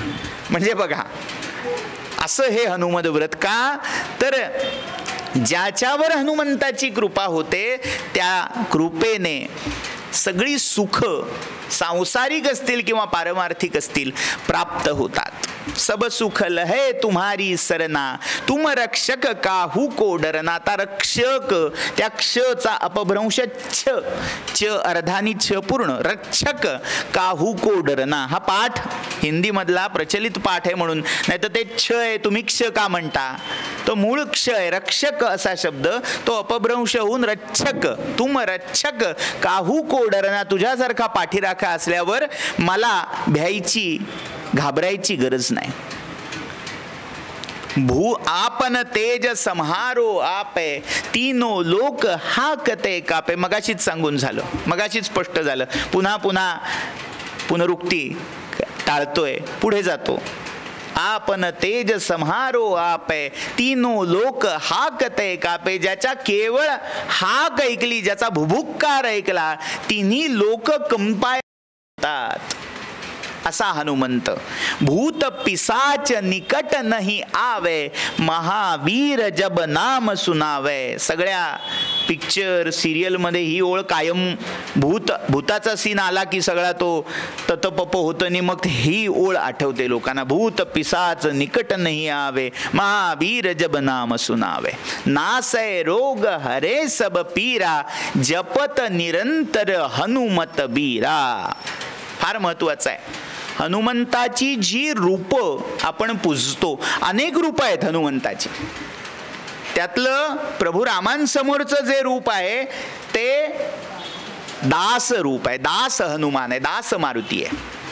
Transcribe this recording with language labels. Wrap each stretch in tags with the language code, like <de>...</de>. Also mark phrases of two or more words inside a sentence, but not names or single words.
<mr>म्हणजे बघा, असं हे हनुमद व्रत का तर ज्याच्यावर हनुमंताची कृपा होते त्या कृपेने सगळी सुख सांसारिक असतील किंवा पारमार्थिक असतील प्राप्त होतात.</mr> <awa>सब सुख लहे तुम्हारी सरना तुम रक्षक काहू को डरना.</awa> <mr>आता रक्षक त्या क्षचा अपभ्रंश च अर्धानी छ पूर्ण</mr> <awa>रक्षक काहू को डरना.</awa> <mr>हा पाठ हिंदी मधला प्रचलित पाठ आहे म्हणून, नाही तर ते छ आहे तुम्ही क्ष का म्हणता. तो मूळ क्ष आहे रक्षक असा शब्द, तो अपभ्रंश होऊन रक्षक.</mr> <awa>तुम रक्षक काहू को डरना.</awa> <mr>तुझ्यासारखा पाठीराखा असल्यावर मला भ्यायची घाबरायची गरज नाही.</mr> <awa>भू आपन तेज संहारो आपे तीनो लोक हाकते कापे.</awa> <mr>मगाशीच सांगून झालं, मगाशीच स्पष्ट झालं. पुन्हा पुन्हा पुनरुक्ती टाळतोय, पुढे जातो.</mr> <awa>आपन तेज संहारो आपे तीनो लोक हाकते कापे.</awa> <mr>ज्याच्या केवळ हाक ऐकली, ज्याचा भुभुक्कार ऐकला, तिन्ही लोक कंपायतात असा हनुमंत.</mr> <awa>भूत पिसाच निकट नहीं आवे महावीर जब नाम सुनावे.</awa> <mr>सगळ्या पिक्चर सिरियल मध्ये ही ओळ कायम, भूताचा सीन आला की सगळा तो ततपप होतं आणि मग ही ओळ आठवते लोकांना.</mr> <awa>भूत पिसाच निकट नहीं आवे महावीर जब नाम सुनावे. नासय रोग हरे सब पीरा जपत निरंतर हनुमत बीरा.</awa> <mr>फार महत्वाचं आहे. हनुमंताची जी रूप आपण पूजतो, अनेक रूप आहेत हनुमंताची. त्यातलं प्रभू रामांसमोरचं जे रूप आहे ते दास रूप आहे, दास हनुमान आहे, दास मारुती आहे.</mr>